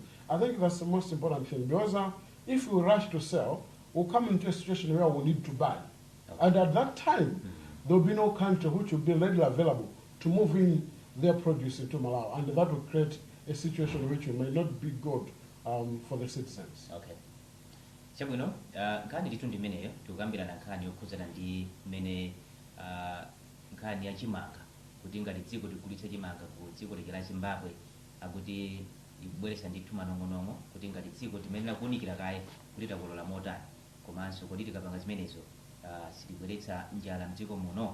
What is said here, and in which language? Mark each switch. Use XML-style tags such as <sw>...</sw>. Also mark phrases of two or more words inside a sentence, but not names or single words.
<en>I think that's the most important thing, because if we rush to sell, we'll come into a situation where we need to buy. Okay. And at that time, there will be no country which will be readily available to move in their produce into Malawi, and that will create a situation which may not be good for the citizens. Okay.</en> <ny>Chabwino, nkhani litu ndimeneyo tukambirana nkhani yokhuzana ndi mmene nkhani ya chimanga, kuti ngati dziko ligulitsa chimanga ku dziko la Zimbabwe, akuti ikubweretsa ndithu manong'onong'o kuti ngati dziko timenera kuwunikira kaye kuti takolola motani, komanso kuti tikapanga zimenezo silibweretsa njala mdziko muno.</ny>